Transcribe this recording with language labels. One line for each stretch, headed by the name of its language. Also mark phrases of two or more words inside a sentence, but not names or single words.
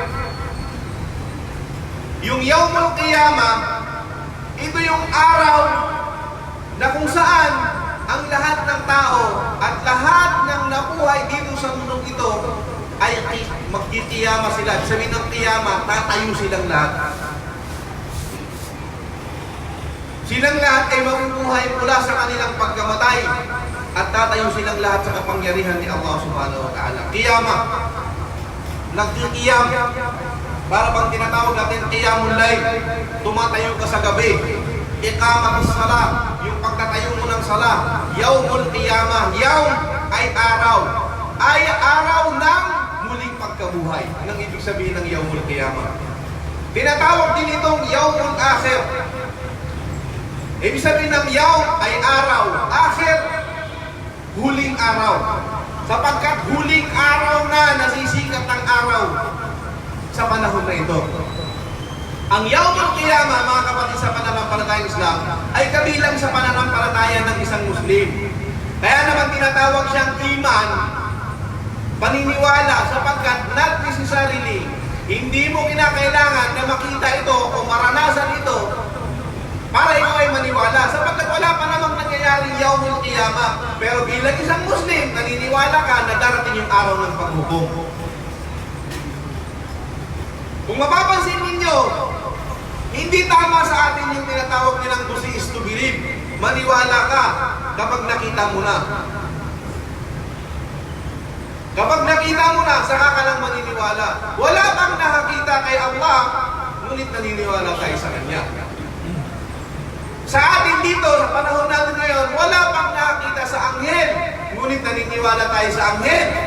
Filipino: Yung Yawmul Qiyamah, ito yung araw na kung saan ang lahat ng tao at lahat ng nabuhay dito sa mundong ito ay magkikiyama sila. Sabihin ng kiyama, tatayo silang lahat. Silang lahat ay mabubuhay mula sa kanilang pagkamatay at tatayo silang lahat sa kapangyarihan ni Allah
Arabic: سبحانه وتعالى.
Filipino: Kiyama. Nagkikiyam. Para bang tinatawag natin
Arabic: قيام الليل.
Filipino: Tumatayo ka sa gabi.
Arabic: إقامة الصلاة.
Filipino: Yung pagtatayo mo ng salat. Yawmul qiyamah. Yawm ay araw. Ay araw ng muling pagkabuhay. Anong ibig sabihin ng Yawmul Qiyamah? Tinatawag din itong Yawmul Akhir. Ibig sabihin ng yaw ay araw. Akhir, huling araw. Sapagkat huling araw na nasisikat ang araw sa panahon na ito. Ang Yawmul Qiyamah, mga kapatid sa pananampalatayang Islam, ay kabilang sa pananampalataya ng isang Muslim. Kaya naman tinatawag siyang iman, paniniwala, sapagkat
English: not necessarily,
Filipino: hindi mo kinakailangan na makita ito o maranasan ito para ikaw ay maniwala. Sapagkat wala pa namang nangyayaring Yawmul Qiyamah. Pero bilang isang Muslim, naniniwala ka na darating yung araw ng paghukom. Kung mapapansin ninyo, hindi tama sa atin yung tinatawag nilang
English: to see is to believe.
Filipino: Maniwala ka kapag nakita mo na. Kapag nakita mo na, saka ka lang maniniwala. Wala kang nakakita kay Allah, ngunit naniniwala tayo sa Kanya. Sa atin dito, sa panahon natin ngayon, wala pang nakakita sa anghel, ngunit naniniwala tayo sa anghel.